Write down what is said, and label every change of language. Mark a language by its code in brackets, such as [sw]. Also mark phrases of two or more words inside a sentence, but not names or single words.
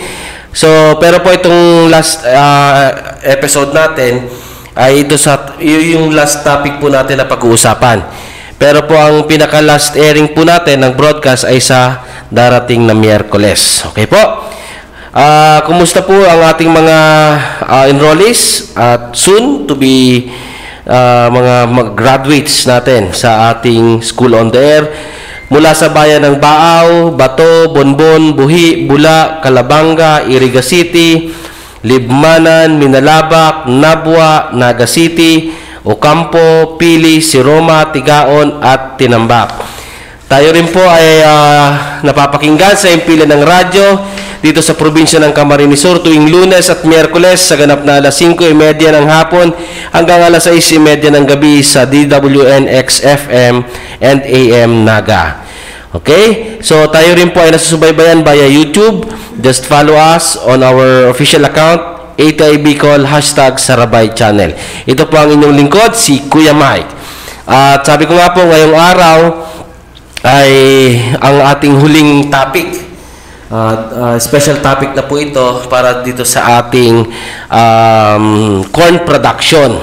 [tl] So, pero po itong [en] last episode [tl] natin ay ito yung [en] last topic [tl] po natin na pag-uusapan. Pero po ang pinaka-last airing po natin ng broadcast ay sa darating na Miyerkules. Okay po? Kumusta po ang ating mga enrollees at [en] soon to be [tl] mga graduates natin sa ating School on the Air mula sa bayan ng Baaw, Bato, Bonbon, Buhi, Bula, Calabanga, Iriga City, Libmanan, Minalabak, Nabwa, Naga City, Ocampo, Pili, Siroma, Tigaon at Tinambak. Tayo rin po ay napapakinggan sa impila ng radyo dito sa probinsya ng Camarines Sur tuwing Lunes at Miyerkules sa ganap na alas 5:30 ng hapon hanggang alas 6:30 ng gabi sa DWNX FM and AM Naga. Okay? So tayo rin po ay nasusubaybayan via YouTube. [en] Just follow us on our official account ATI Bicol #Sarabay Channel. [tl] Ito po ang inyong lingkod, si Kuya Mike. At sabi ko nga po, ngayong araw ay ang ating huling topic. [en] Special topic [tl] na po ito para dito sa ating [en] corn production.